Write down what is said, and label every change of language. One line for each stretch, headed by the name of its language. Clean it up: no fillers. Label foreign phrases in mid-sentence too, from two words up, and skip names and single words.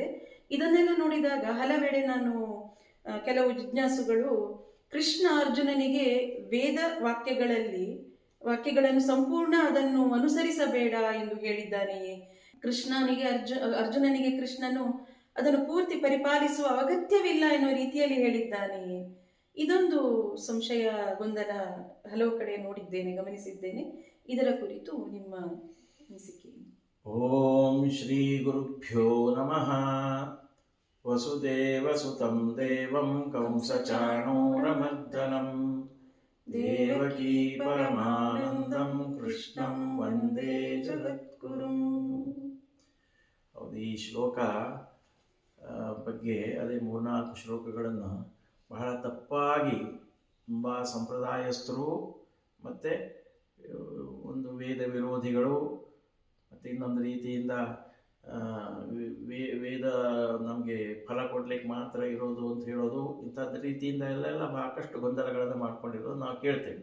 Kannada: ಇದನ್ನೆಲ್ಲ ನೋಡಿದಾಗ ಹಲವೆಡೆ ಕೆಲವು ಜಿಜ್ಞಾಸುಗಳು ಕೃಷ್ಣ ಅರ್ಜುನನಿಗೆ ವೇದ ವಾಕ್ಯಗಳನ್ನು ಸಂಪೂರ್ಣ ಅದನ್ನು ಅನುಸರಿಸಬೇಡ ಎಂದು ಹೇಳಿದ್ದಾನೆಯೇ, ಅರ್ಜುನನಿಗೆ ಕೃಷ್ಣನು ಅದನ್ನು ಪೂರ್ತಿ ಪರಿಪಾಲಿಸುವ ಅಗತ್ಯವಿಲ್ಲ ಎನ್ನುವ ರೀತಿಯಲ್ಲಿ ಹೇಳಿದ್ದಾನೆಯೇ? ಇದೊಂದು ಸಂಶಯ, ಗೊಂದಲ ಹಲವು ಕಡೆ ಗಮನಿಸಿದ್ದೇನೆ. ಇದರ ಕುರಿತು ನಿಮ್ಮ ಅನಿಸಿಕೆ?
Sanskrit: ಓಂ ಶ್ರೀ ಗುರುಭ್ಯೋ ನಮಃ. ವಸುದೇವಸುತಂ ದೇವಂ ಕಂಸಚಾಣೂರಮರ್ದನಂ ದೇವಕೀ ಪರಮಾನಂದಂ ಕೃಷ್ಣಂ ವಂದೇ ಜಗದ್ಗುರುಂ.
Kannada: ಹೌದು, ಈ ಶ್ಲೋಕ ಬಗ್ಗೆ ಅದೇ 3-4 ಶ್ಲೋಕಗಳನ್ನು ಬಹಳ ತಪ್ಪಾಗಿ ತುಂಬ ಸಂಪ್ರದಾಯಸ್ಥರು ಮತ್ತು ಒಂದು ವೇದ ವಿರೋಧಿಗಳು ಮತ್ತು ಇನ್ನೊಂದು ರೀತಿಯಿಂದ ವೇದ ನಮಗೆ ಫಲ ಕೊಡ್ಲಿಕ್ಕೆ ಮಾತ್ರ ಇರೋದು ಅಂತ ಹೇಳೋದು, ಇಂಥದ್ದು ರೀತಿಯಿಂದ ಎಲ್ಲ ಸಾಕಷ್ಟು ಗೊಂದಲಗಳನ್ನು ಮಾಡ್ಕೊಂಡಿರೋದು ನಾವು ಕೇಳ್ತೇವೆ.